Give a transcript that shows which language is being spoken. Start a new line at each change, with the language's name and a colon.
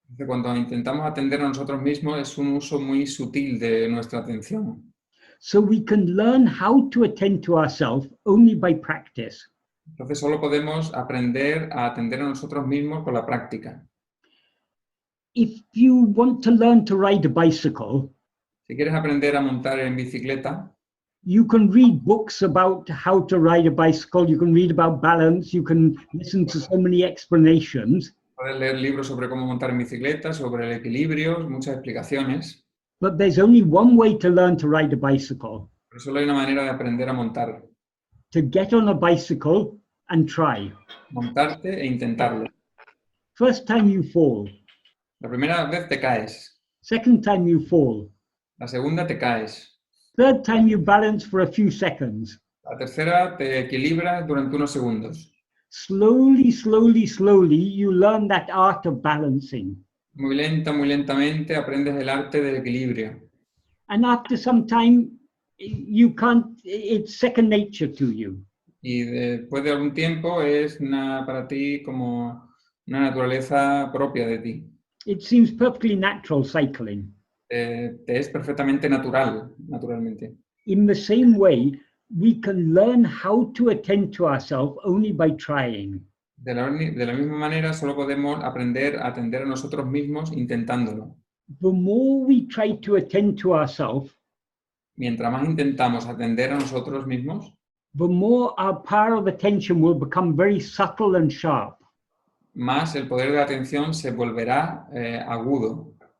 Spanish: Cuando intentamos atender a nosotros mismos es un uso muy sutil de nuestra atención.
English: So we can learn how to attend to ourselves only by practice.
Spanish: Entonces solo podemos aprender a atender a nosotros mismos con la práctica.
English: If you want to learn to ride a bicycle,
Spanish: Si quieres aprender a montar en bicicleta,
English: you can read books about how to ride a bicycle, you can read about balance, you can listen to so many explanations.
Spanish: puedes leer libros sobre cómo montar en bicicleta, sobre el equilibrio, muchas explicaciones.
English: But there's only one way to learn to ride a bicycle,
Spanish: Pero solo hay una manera de aprender a montar.
English: to get on a bicycle and try.
Spanish: Montarte e intentarlo.
English: First time you fall,
Spanish: La primera vez te caes.
English: second time you fall,
Spanish: La segunda te caes.
English: third time you balance for a few seconds.
Spanish: La tercera te equilibras durante unos segundos.
English: Slowly, slowly, slowly, you learn that art of balancing.
Spanish: Muy lentamente aprendes el arte del equilibrio.
English: And after some time, it's second nature to you.
Spanish: Y después de algún tiempo es para ti como una naturaleza propia de ti.
English: It seems perfectly natural cycling.
Spanish: Te es perfectamente naturalmente.
English: In the same way, we can learn how to attend to ourselves only by trying.
Spanish: De la misma manera, solo podemos aprender a atender a nosotros mismos intentándolo.
English: The more we try to attend to ourselves,
Spanish: Mientras más intentamos atender a nosotros mismos,
English: the more our power of attention will become very subtle and sharp.
Spanish: más el poder de la atención se volverá agudo.